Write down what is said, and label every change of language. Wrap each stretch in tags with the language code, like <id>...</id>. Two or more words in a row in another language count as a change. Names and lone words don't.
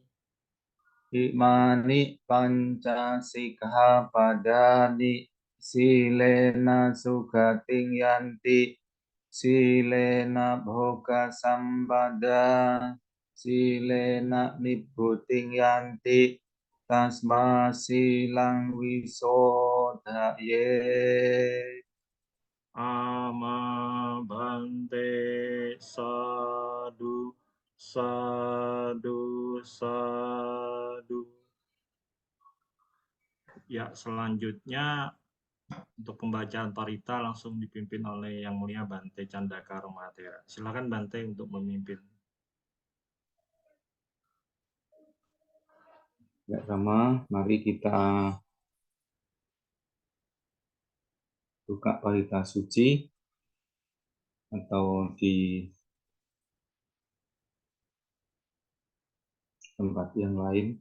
<pi>Imani Pancasikhapadaani Silena Sugating Yanti Silena Bhoga Sampada Silena Nibbuting Yanti Tasma Silang Wisodaye. Ama Bante Sadu Sadu Sadu.</pi> <id>Ya, selanjutnya untuk pembacaan Parita langsung dipimpin oleh Yang Mulia Bante Candaka Romatera. Silakan Bante untuk memimpin. Ya, Rama, mari kita buka Parita Suci atau di tempat yang lain.</id>